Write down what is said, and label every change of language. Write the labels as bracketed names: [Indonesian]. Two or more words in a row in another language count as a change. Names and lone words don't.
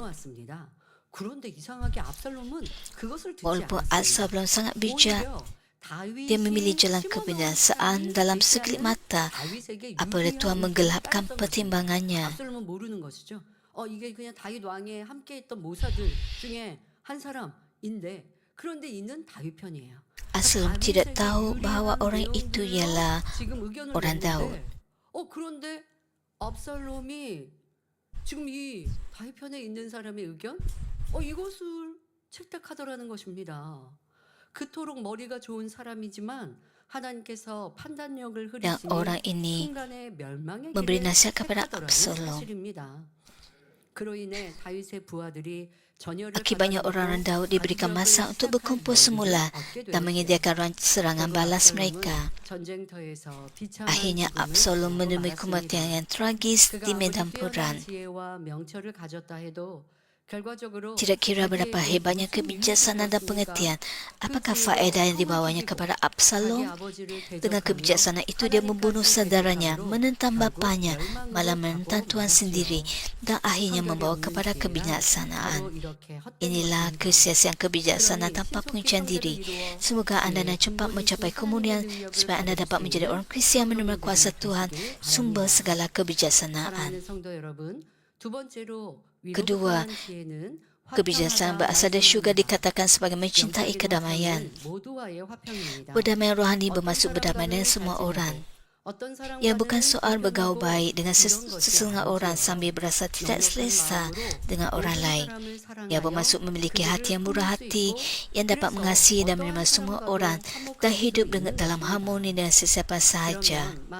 [Korean] 그런데 이상하게 압살롬은 그것을 듣지 [Malay] Walaupun [Korean] 않았어요. [Malay] Absalom sangat bijak, [Korean] 오히려 다윗이 [Malay] dia memilih jalan [Korean] 심어놓은 [Malay] kebinasaan [Korean] 땅이 [Malay] dalam [Korean] 되지 [Malay] sekelip [Korean] 않은 [Malay] mata [Korean] 다윗에게 [Malay] apabila [Korean] 유리한 [Malay] Tuhan [Korean] 일들을 [Malay] menggelapkan [Korean] 따랐던 [Malay] pertimbangannya. [Korean] 것입니다. 압살롬은 모르는 것이죠. 이게 그냥 다윗 왕에 함께 있던 모사들 중에 한 사람인데 그런데 이는 다윗 편이에요. [Malay] Absalom tidak tahu bahawa orang itu ialah [Korean] 지금 의견을 [Malay] orang Daud. [Korean] 내는데, 그런데 압살롬이 지금 이 다윗 편에 있는 사람의 의견, 이것을 채택하더라는 것입니다. 그토록 머리가 좋은 사람이지만 하나님께서 판단력을 [Malay] Dan [Korean] 흐리시니 [Malay] orang ini [Korean] 순간에 멸망의 [Malay] memberi [Korean] 길에 [Malay] nasihat kepada [Korean] 택하더라는 [Malay] Absalom. [Korean] 사실입니다. 그로 인해 다윗의 부하들이 전열을 [Malay] Akibatnya orang-orang Daud diberikan masa untuk berkumpul semula dan menyediakan serangan balas mereka. [Korean] 전쟁터에서 비참한 [Malay] Akhirnya [Korean] 죽음을 [Malay] Absalom menemui [Korean] 맞았습니다. [Malay] kematian yang tragis [Korean] 그가 [Malay] di [Korean] 아무리 [Malay] medan [Korean] 뛰어난 [Malay] perang. [Korean] 지혜와 명철을 가졌다 해도 결과적으로 [Malay] Tidak kira [Korean] 자기에게 [Malay] berapa hebatnya [Korean] 무슨 [Malay] kebijaksanaan dan [Korean] 유익이 [Malay] pengertian, [Korean] 있었습니까? [Malay] apakah [Korean] 그 [Malay] faedah yang [Korean] 지혜로 [Malay] dibawanya [Korean] 평화지키고 [Malay] kepada [Korean] 자기 [Malay] Absalom? [Korean] 아버지를 [Malay] Dengan [Korean] 대적하며 [Malay] kebijaksanaan itu dia membunuh [Korean] 하나님까지 [Malay] saudaranya, [Korean] 대적함으로 [Malay] menentang [Korean] 결국 [Malay] bapaknya, [Korean] 멸망으로 [Malay] malah [Korean] 가고 [Malay] menentang Tuhan [Korean] 말았지요. [Malay] sendiri, dan akhirnya [Korean] 성경에 [Malay] membawa [Korean] 없는 [Malay] kepada [Korean] 지혜란 [Malay] kebinasaan. [Korean] 바로 이렇게 헛된 [Malay] Inilah [Korean] 것입니다. [Malay] kesia-siaan kebijaksanaan [Korean] 그러니 [Malay] tanpa [Korean] 신속히 [Malay] penguncian [Korean] 형제를 [Malay] diri. [Korean] 이루어 [Malay] Semoga anda dan cepat mencapai kemuliaan supaya anda dapat menjadi orang Kristian menerima kuasa Tuhan, sumber segala kebijaksanaan. [Korean] 사랑하는 성도 여러분, 두 번째로 [Malay] Kedua, [Korean] 위로부터 난 지혜는 [Malay] Kebijaksanaan berasal dari syurga dikatakan sebagai mencintai kedamaian. [Korean] 모두와의 화평입니다. [Malay] Berdamai rohani bermaksud berdamai dengan semua orang. Ia bukan soal bergaul baik dengan sesengah orang sambil berasa tidak selesa dengan orang lain. Ia bermaksud memiliki hati yang murah hati, yang dapat mengasihi dan menerima semua orang dan hidup dalam harmoni dengan sesiapa sahaja.